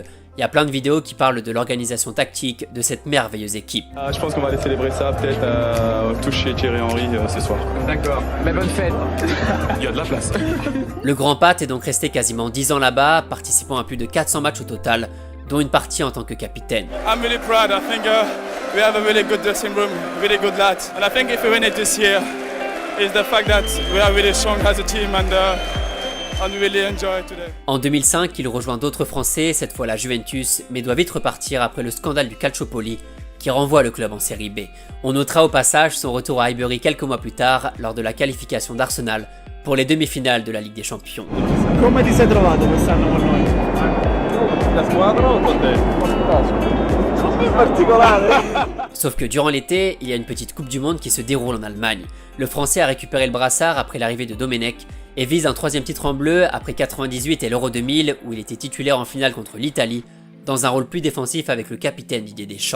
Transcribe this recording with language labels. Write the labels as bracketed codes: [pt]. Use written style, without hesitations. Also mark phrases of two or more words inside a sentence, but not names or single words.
[fr] Il y a plein de vidéos qui parlent de l'organisation tactique de cette merveilleuse équipe. Je pense qu'on va aller célébrer ça peut-être au touche chez Thierry Henry ce soir. D'accord, mais bonne fête. Il y a de la place. Le grand Pat est donc resté quasiment 10 ans là-bas, participant à plus de 400 matchs au total, dont une partie en tant que capitaine. [en] I'm really proud. I think we have a really good dressing room, really good lads. And I think if we win it this year, is the fact that we are really strong as a team and we really enjoy it today. [fr] En 2005, il rejoint d'autres Français, cette fois la Juventus, mais doit vite repartir après le scandale du Calciopoli, qui renvoie le club en série B. On notera au passage son retour à Highbury quelques mois plus tard, lors de la qualification d'Arsenal pour les demi-finales de la Ligue des Champions. [it] Come ti sei trovato quest'anno con noi? La squadra o con te? [fr] Sauf que durant l'été, il y a une petite Coupe du Monde qui se déroule en Allemagne. Le Français a récupéré le brassard après l'arrivée de Domenech et vise un 3e titre en bleu après 98 et l'Euro 2000 où il était titulaire en finale contre l'Italie, dans un rôle plus défensif avec le capitaine Didier Deschamps.